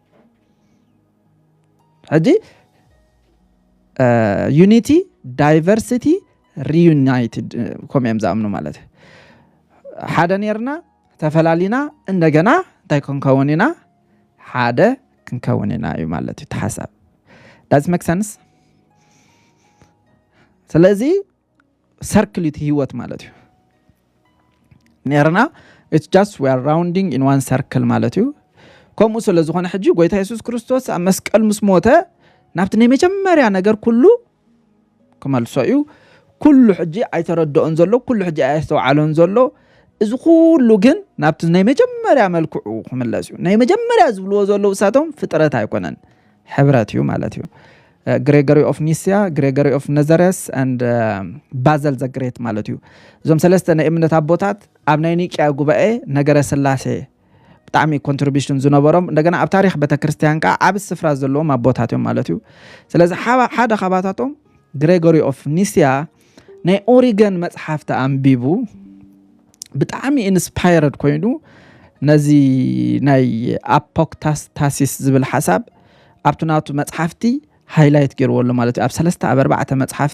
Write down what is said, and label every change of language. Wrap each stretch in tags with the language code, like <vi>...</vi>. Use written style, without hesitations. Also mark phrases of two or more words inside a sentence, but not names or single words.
<ti>ሕጂ</ti> <en>unity diversity reunited</en> <ti>ከም እዮም ዝኣምኑ ማለት እዩ ሓደ ነርና ተፈላሊና እንደገና እንታይ ክንከውን ኢና ሓደ ክንከውን ኢና እዩ ማለት እዩ ተሓሳብ</ti> <en>does make sense</en> <ti>ስለዚ ሰርክል ህይወት ማለት እዩ ነርና</ti> <en>it's just we are rounding in one circle</en> <ti>ማለት እዩ ከምኡ ስለ ዝኾነ ሕጂ ጎይታ ኢየሱስ ክርስቶስ ኣብ መስቀል ምስ ሞተ ናብቲ ናይ መጀመርያ ነገር ኩሉ ከመልሶ እዩ ኩሉ ሕጂ ኣይተረድኦን ዘሎ ኩሉ ሕጂ ኣይተዋዓሎን ዘሎ እዚ ኩሉ ግን ናብቲ ናይ መጀመርያ መልክዑ ክምለስ እዩ ናይ መጀመርያ ዝብልዎ ዘሎ ውሳቶም ፍጥረት ኣይኮነን ሕብረት እዩ ማለት እዩ Gregory of Nyssa, Gregory of Nazareth and Basil the Great ማለት እዩ እዞም ሰለስተ ናይ እምነት አቦታት ኣብ ናይ ኒቅያ ጉባኤ ነገረ ስላሴ ብጣዕሚ ኮንትሪቢዩሽን ዝነበሮም እንደገና ኣብ ታሪኽ ቤተክርስቲያን ካ ኣብ ስፍራ ዘለዎም አቦታት እዮም ማለት እዩ ስለዚህ ሓደ ኻባታቶም Gregory of Nyssa ናይ ኦሪገን መጽሐፍቲ አንቢቡ ብጣዕሚ ኢንስፓየርድ ኮይኑ ነዚ ናይ አፖክታሲስ ዝብል ሐሳብ ኣብቱናቱ መጽሐፍቲ ሃይላይት ገይርወሎ ማለት እዩ ኣብ 3 ኣብ 4 መጽሐፍቲ</ti>